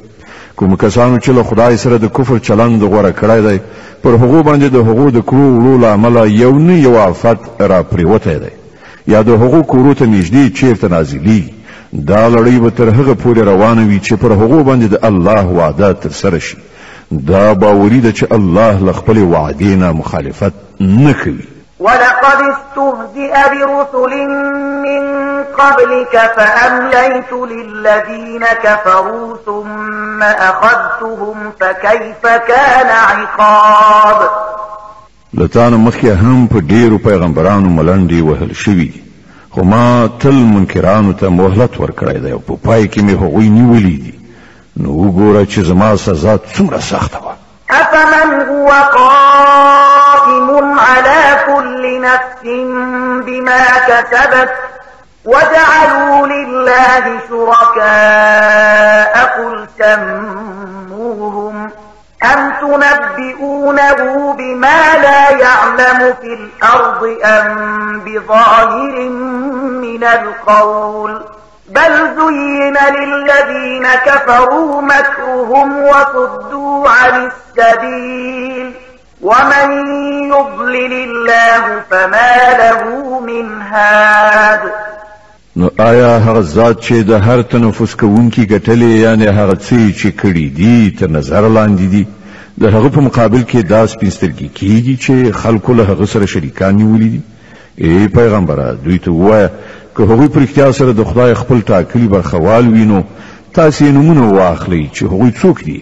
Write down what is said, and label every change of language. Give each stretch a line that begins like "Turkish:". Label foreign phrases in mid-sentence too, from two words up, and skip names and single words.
Pashto: کوم کسانو چې له خدای سره د کفر چلند غوره کړی دی، پر هغو باندې د هغو د کړو وړو له امله یو نه یو آفت را پرېوتی دی، یا د هغو کورو ته نږدې چیرته نازلېږي. دا لړۍ به تر هغه پورې روانه وي چې پر هغو باندې د الله وعده ترسره شي. دا باوري ده چې الله له خپلې وعدې نه مخالفت نه کوي.
Arabic: ولقد استهزئ برسل من قبلك فأمليت للذين كفروا ثم أخذتهم فكيف كان عقاب.
Pashto: لتان مخکې هم په ډیرو پیغمبرانو ملنډې وهل شوي دي، خو ما تل منکرانو ته مهلت ورکړی دی او په پای کې مې هغوی نیولي دي. نو وګوره چې زما سزا څومره سخته وه.
Arabic: أفمن هو قائم على كل نفس بما كسبت وجعلوا لله شركاء قل سموهم أم تنبئونه بما لا يعلم في الأرض أم بظاهر من القول بل زين للذين كفروا مكرهم وصدوا عن السبيل ومن يضلل الله فما له من هاد.
Pashto: نو آیا هغه ذات چې د هر تنفس کوونکی ګټلې، یعنی هغه څه چې کړي دي تر نظر لاندې دي، د هغه په مقابل کې دا سپین سترګي کیږي چې خلکو له هغه سره شریکان نیولي دي؟ ای پیغمبره، دوی ته ووایه که هغوی په رښتیا سره د خدای خپل ټاکلي برخوال وي نو تاسې نومونه واخلئ چې هغوی څوک دي.